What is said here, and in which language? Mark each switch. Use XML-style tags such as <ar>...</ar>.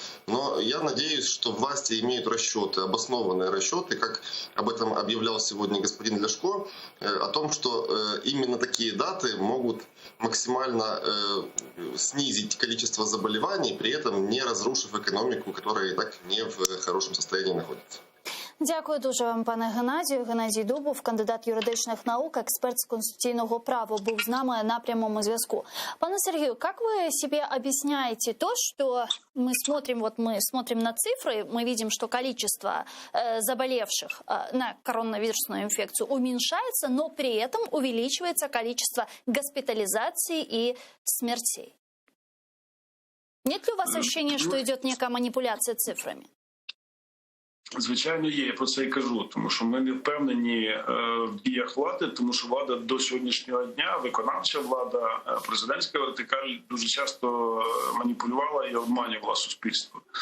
<ru>Но я надеюсь, что власти имеют расчеты, обоснованные расчеты, как об этом объявлял сегодня господин Ляшко, о том, что именно такие даты могут максимально снизить количество заболеваний, при этом не разрушив экономику, которая и так не в хорошем состоянии находится.</ru> <uk>Дякую дуже вам, пане Геннадію. Геннадій Дубов, кандидат юридичних наук, експерт з конституційного права, був з нами на прямому зв'язку. Пане Сергію,</uk> <ru>как вы себе объясняете то, что мы смотрим на цифры, мы видим, что количество заболевших на коронавирусную инфекцию уменьшается, но при этом увеличивается количество госпитализаций и смертей? Нет ли у вас ощущения, что идет некая манипуляция цифрами?</ru> <uk>Звичайно, є, я про це і кажу, тому що ми не впевнені в діях влади, тому що влада до сьогоднішнього дня, виконавча влада, президентська вертикаль дуже часто маніпулювала і обманювала суспільство.</uk>